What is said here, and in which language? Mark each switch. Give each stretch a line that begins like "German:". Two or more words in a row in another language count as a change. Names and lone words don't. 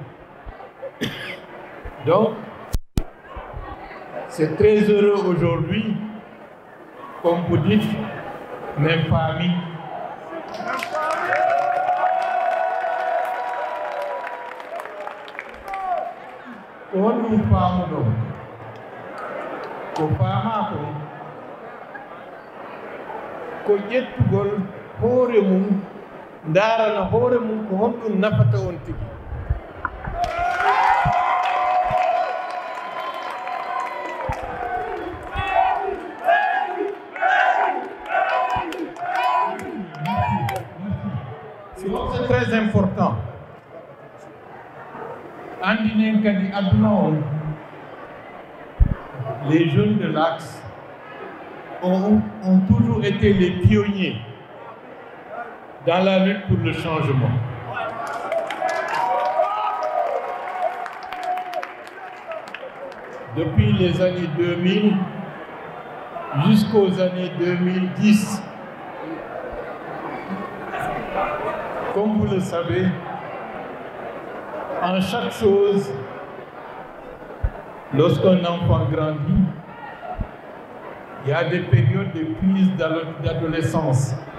French: Donc, c'est très heureux aujourd'hui, comme vous dites, même famille. On nous parle donc.
Fula: Ko fama ko ƴettugol hoore mum ndarana hoore mum ko honɗum nafata on tigi.
French: C'est très important.
Fula: Andinen kadi aduna on,
French: les jeunes de l'Axe ont toujours été les pionniers dans la lutte pour le changement. Depuis les années 2000 jusqu'aux années 2010, comme vous le savez, en chaque chose, lorsqu'un enfant grandit, il y a des périodes de crise d'adolescence.